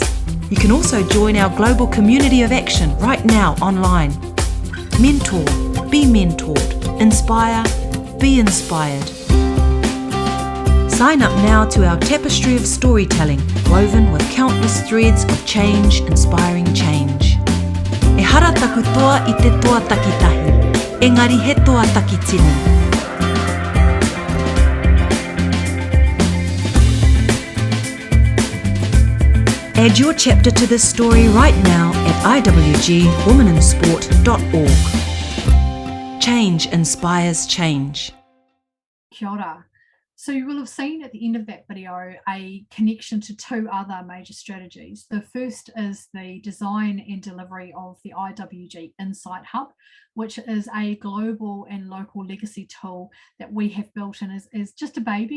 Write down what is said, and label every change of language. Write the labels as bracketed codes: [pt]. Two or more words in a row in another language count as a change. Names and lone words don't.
[en] You can also join our global community of action right now online. Mentor, be mentored. Inspire, be inspired. Sign up now to our tapestry of storytelling, woven with countless threads of change inspiring change. [mi] E hara taku toa I te toa takitahi, engari he toa takitini. [en] Add your chapter to this story right now at iwgwomeninsport.org. Change inspires change. [mi] Kia ora. [en] So you will have seen at the end of that video a connection to 2 other major strategies. The first is the design and delivery of the IWG Insight Hub, which is a global and local legacy tool that we have built and is just a baby.